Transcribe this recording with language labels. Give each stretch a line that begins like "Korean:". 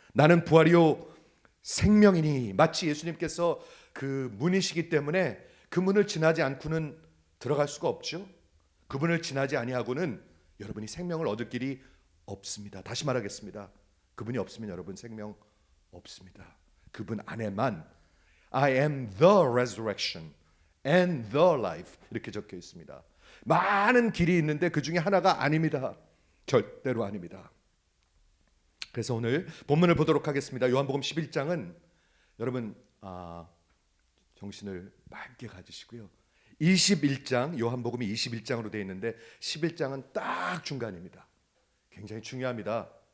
Korean: 나는 부활이요 생명이니, 마치 예수님께서 그 문이시기 때문에 그 문을 지나지 않고는 들어갈 수가 없죠. 그분을 지나지 아니하고는 여러분이 생명을 얻을 길이 없습니다. 다시 말하겠습니다. 그분이 없으면 여러분 생명 없습니다. 그분 안에만
English: I am the resurrection and the life
Korean: 이렇게 적혀 있습니다. 많은 길이 있는데 그 중에 하나가 아닙니다. 절대로 아닙니다. 그래서 오늘 본문을 보도록 하겠습니다. 요한복음 11장은 여러분 정신을 맑게 가지시고요. 21장, 요한복음이 21장으로 되어 있는데 11장은 딱 중간입니다. 굉장히 중요합니다.